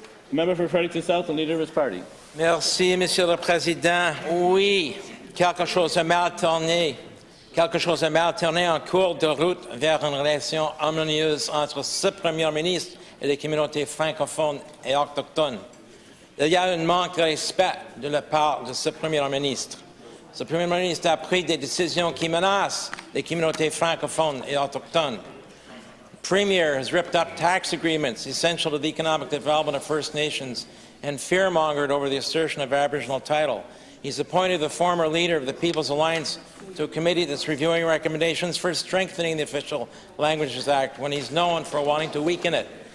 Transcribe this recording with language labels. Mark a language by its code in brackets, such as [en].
[en] Member for Fredericton South, the leader of his party. [fr] Merci, Monsieur le Président. Oui, quelque chose a mal tourné. Quelque chose a mal tourné en cours de route vers une relation harmonieuse entre ce Premier ministre et les communautés francophones et autochtones. Il y a un manque de respect de la part de ce Premier ministre. Ce Premier ministre a pris des décisions qui menacent les communautés francophones et autochtones. [en] The Premier has ripped up tax agreements essential to the economic development of First Nations and fear-mongered over the assertion of Aboriginal title. He's appointed the former leader of the People's Alliance to a committee that's reviewing recommendations for strengthening the Official Languages Act when he's known for wanting to weaken it.